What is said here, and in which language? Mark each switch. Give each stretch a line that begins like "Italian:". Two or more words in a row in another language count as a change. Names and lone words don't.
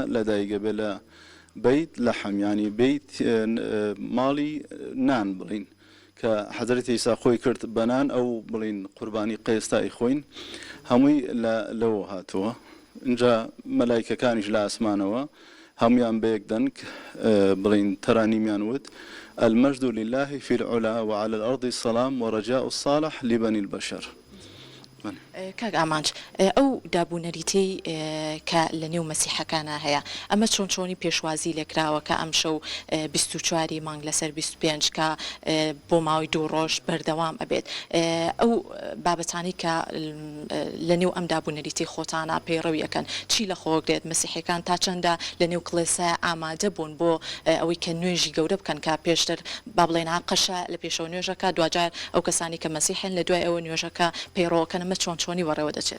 Central Kurdish: لەدایکە بێ لە بیت لە حەمیانی بیت ماڵی نان بڵین کە حەزرەتی عیسا خۆی کرد بەنان ئەو بڵین قوربانی قێستای خۆین هەمووی لەوە هاتووە اینجا مەلایکەکانیش لە ئاسمانەوە هەمویان بەیەک دەنگ بڵین تەرانیمیان وت
Arabic: المجد لله في العلا وعلى الأرض السلام ورجاء الصالح لبني البشر
Central Kurdish: کاک ئامانج ئەو دابوونەریتەی کە لە نێو مەسیحەکانە هەیە ئەمە چۆن چۆنی پێشوازی لێکراوە کە ئەم شەو 24 مانگ لەسەر 25 کە بۆ ماوەی 2 ڕۆژ بەردەوام ئەبێت ئەو بابەتانی کە لە نێو ئەم دابوونەریتی خۆتانە پەیڕەوی ئەەکەن چی لە خۆگرێت مەسیحەکان تا چەندە لە نێو کڵێسای ئامادە بوون بۆ ئەوەی کە نوێژی گەورە بکەن کە پێشتر با بڵێن قەشە لە پێشەوە نوێژەکە دوجار ئەو کەسانی کە مەسیحن لە دوای ئەوە نوێژەکە پەیڕەوەکەن ئەمە چۆنی وەڕێوە دەچێت